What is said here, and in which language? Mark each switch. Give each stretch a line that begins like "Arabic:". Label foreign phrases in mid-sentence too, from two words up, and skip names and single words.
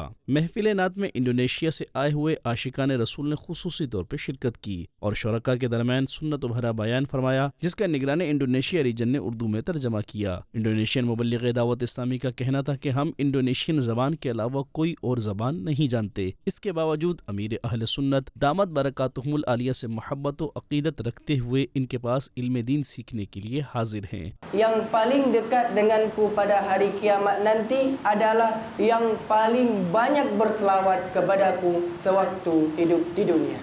Urdu: محفل نعت میں انڈونیشیا سے آئے ہوئے عاشقان رسول نے خصوصی طور پر شرکت کی اور شرکاء کے درمیان سنت و بھرا بیان فرمایا، جس کا نگران انڈونیشیا ریجن نے اردو میں ترجمہ کیا۔ انڈونیشین مبلغ دعوت اسلامی کا کہنا تھا کہ ہم انڈونیشین زبان کے علاوہ کوئی اور زبان نہیں جانتے۔ اس کے باوجود امیر اہل سنت دامت برکاتہم العالیہ سے محبت و عقیدت رکھتے ہوئے ان کے پاس علم دین سیکھنے کے لیے حاضر ہیں۔
Indonesian: Yang paling dekat denganku pada hari kiamat nanti adalah yang paling banyak berselawat kepadaku sewaktu hidup di dunia.